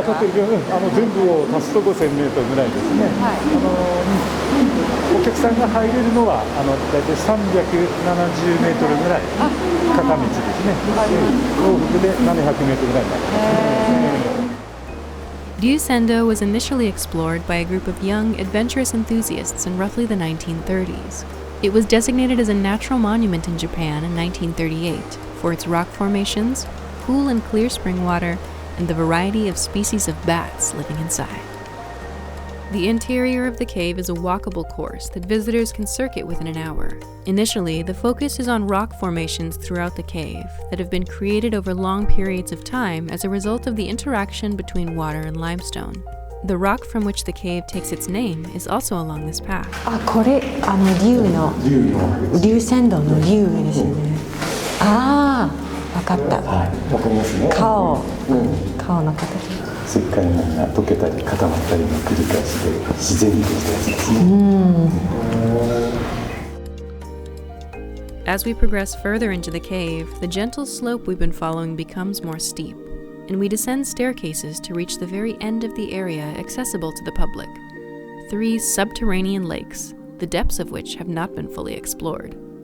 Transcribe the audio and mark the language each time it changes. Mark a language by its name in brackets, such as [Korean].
[Japanese] 分かってるけど、全部を足すと5000メートルぐらいですね。はい。お客さんが入れるのは大体370メートルぐらい片道ですね。往復で700メートルぐらいになりますね。 [English] Deus Endo was initially explored by a group of young, adventurous enthusiasts in roughly the 1930s. It was designated as a natural monument in Japan in 1938 for its rock formations, cool and clear spring water, and the variety of species of bats living inside. The interior of the cave is a walkable course that visitors can circuit within an hour. Initially, the focus is on rock formations throughout the cave that have been created over long periods of time as a result of the interaction between water and limestone. The rock from which the cave takes its name is also along this path. [Japanese] これ竜の竜仙道の竜ですね。ああ、分かった。わかりますね。顔の形。石灰岩が溶けたり固まったりの繰り返しで自然にできたやつですね。 [English] As we progress further into the cave, the gentle slope we've been following becomes more steep, and we descend staircases to reach the very end of the area accessible to the public. 3 subterranean lakes, the depths of which have not been fully explored.